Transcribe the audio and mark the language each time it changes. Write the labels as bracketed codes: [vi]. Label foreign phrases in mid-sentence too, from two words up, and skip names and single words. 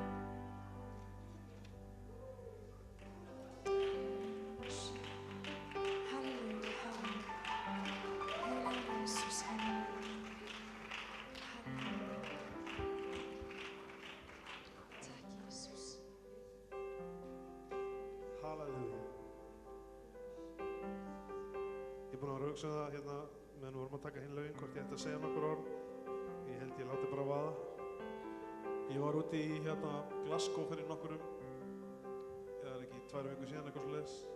[sv] Halleluja, halleluja. Heiliga Jesus, halleluja. Halleluja. Tack Jesus. Halleluja. [is] Ég er búinn að vera að hugsa það hérna meðan við vorum að taka hinn lögin hvort ég ætti að segja nokkur orð. Ég held ég láti bara vaða. Ég var úti í hérna Glasgow fyrir nokkurum, eða ekki 2 vikur síðan eitthvað svoleiðis.